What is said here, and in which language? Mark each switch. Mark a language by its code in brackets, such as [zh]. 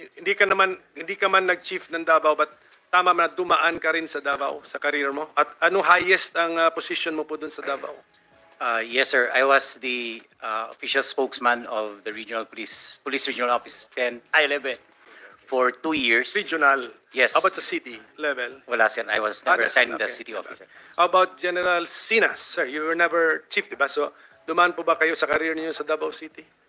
[tl] hindi ka man nag-chief ng Davao, but tama na dumaan ka rin sa Davao sa career mo. At ano highest ang position mo po dun sa Davao? [en] Yes, sir. I was the official spokesman of the regional police regional office 11 for 2 years. Regional? Yes. How about sa city level? [tl] Wala, sir. [en] I was never assigned the Okay. city officer. How about General Sinas? Sir, you were never chief, diba? [tl] So, dumaan po ba kayo sa career niyo sa Davao City?